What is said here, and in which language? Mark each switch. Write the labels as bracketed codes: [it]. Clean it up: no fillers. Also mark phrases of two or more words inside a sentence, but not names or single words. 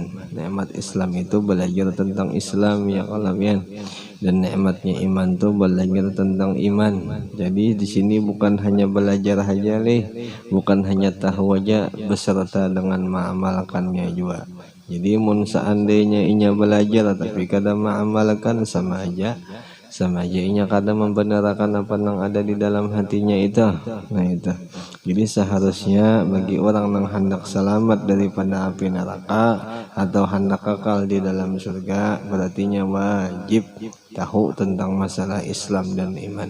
[id] Nikmat Islam itu belajar tentang Islam ya kalian, dan nikmatnya iman itu belajar tentang iman. Jadi di sini bukan hanya belajar aja bukan hanya tahu aja, beserta dengan mengamalkannya juga. [bjn] Jadi mun seandainya inya belajar tapi kada mengamalkan, sama aja sama aja inya kada membenarkan apa yang ada di dalam hatinya itu. Nah itu. [id] Jadi seharusnya bagi orang yang hendak selamat daripada api neraka atau hendak kekal di dalam surga, berarti wajib tahu tentang masalah Islam dan iman.